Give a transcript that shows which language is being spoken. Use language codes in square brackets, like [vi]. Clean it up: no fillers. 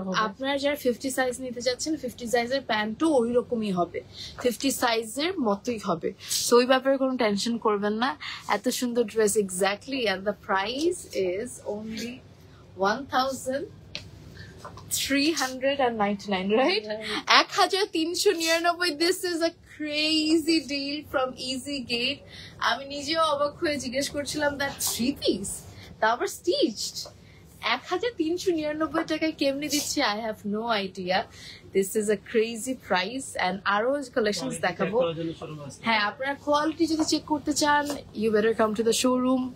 [bn] আপনারা যারা 50 সাইজ নিতে যাচ্ছেন, 50 সাইজের প্যান্টও ওই রকমই হবে, 50 সাইজের মতোই হবে। সো ওই ব্যাপারে কোনো টেনশন করবেন না। এত সুন্দর dress, exactly. [en] And the price is only 1399, right? 1399। This is a crazy deal from Easy Gate. [bn] আমি নিজেও অবাক হয়ে জিজ্ঞেস করছিলাম that 3 piece, তারপর stitched, 1399 টাকায় কেমনে দিচ্ছে, I have no idea. [en] This is a crazy price. And আরো collections দেখাবো। [bn] হ্যাঁ, আপনারা কোয়ালিটি যদি চেক করতে চান, you better come to the showroom.